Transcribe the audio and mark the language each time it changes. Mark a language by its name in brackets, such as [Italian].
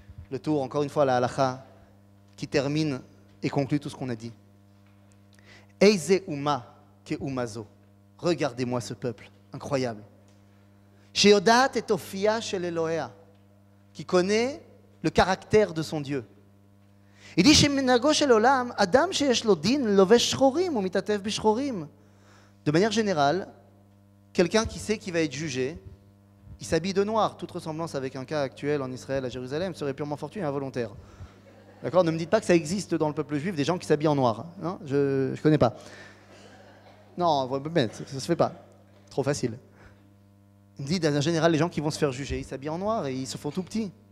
[French] Le tour, encore une fois, la halacha, qui termine et conclut tout ce qu'on a dit. [Hebrew] Eize uma ke umazo. [French] Regardez-moi ce peuple, incroyable. [Hebrew] Sheodat et Ofia shel Elohea, [French] qui connaît le caractère de son Dieu. Il dit [Hebrew] שמנהגו של עולם, אדם שיש לו דין לובש שחורים ומתעטף בשחורים. [French] De manière générale, quelqu'un qui sait qu'il va être jugé, il s'habille de noir. Toute ressemblance avec un cas actuel en Israël, à Jérusalem, serait purement fortuit et involontaire. D'accord? Ne me dites pas que ça existe dans le peuple juif des gens qui s'habillent en noir. Non, je ne connais pas. Non, ça ne se fait pas. Trop facile. Il me dit, en général, les gens qui vont se faire juger, ils s'habillent en noir et ils se font tout petits.